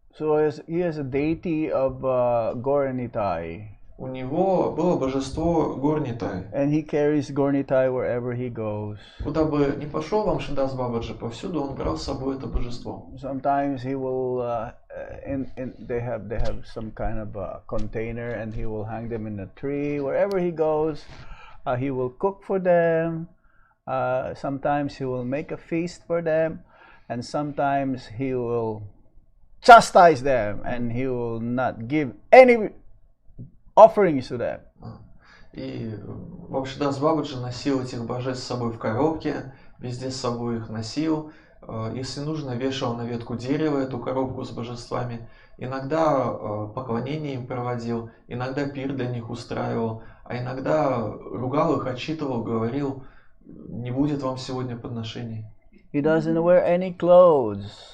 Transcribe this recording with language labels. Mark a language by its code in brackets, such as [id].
[en] So he has a deity of Gauranitai. [ru] У него было божество Горнитай. [en] And he carries Gauranitai wherever he goes. [ru] Куда бы ни пошел Вамшидас Бабаджи, повсюду он брал с собой это божество. [en] Sometimes he will, they have some kind of a container, and he will hang them in a tree. Wherever he goes, he will cook for them. Sometimes he will make a feast for them, and sometimes he will chastise them, and he will not give any offerings to them. [ru] И Вамшидас Бабаджи носил этих божеств с собой в коробке, везде с собой их носил. Если нужно, вешал на ветку дерева эту коробку с божествами. Иногда поклонение им проводил, иногда пир для них устраивал, а иногда ругал их, отчитывал, говорил: не будет вам сегодня подношений. [en] He doesn't wear any clothes.